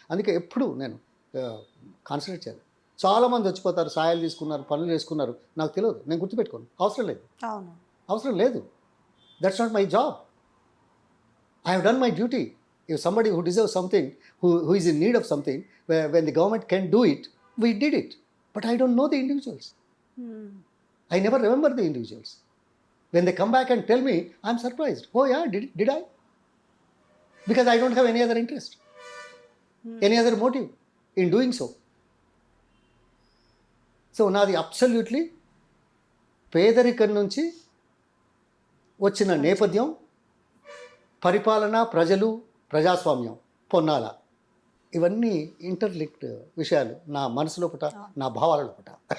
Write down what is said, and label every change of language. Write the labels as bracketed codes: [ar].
[te] అందుకే ఎప్పుడు నేను కాన్సన్ట్రేట్ చేయాలి. చాలామంది వచ్చిపోతారు, సాయాలు తీసుకున్నారు, పనులు చేసుకున్నారు, నాకు తెలియదు, నేను గుర్తుపెట్టుకోను, అవసరం లేదు. [en] That's not my job. I have done my duty. If somebody who deserve something, who is in need of something, when the government can do it, we did it. But I don't know the individuals. I never remember the individuals. When they come back and tell me, I'm surprised. Oh yeah, did I? Because I don't have any other interest, any other motive in doing so. [te] So నాది absolutely పేదరికం నుంచి వచ్చిన నేపథ్యం, పరిపాలన, ప్రజలు, ప్రజాస్వామ్యం, పొన్నాల, ఇవన్నీ interlinked విషయాలు నా మనసు లోపట, నా భావాల లోపట.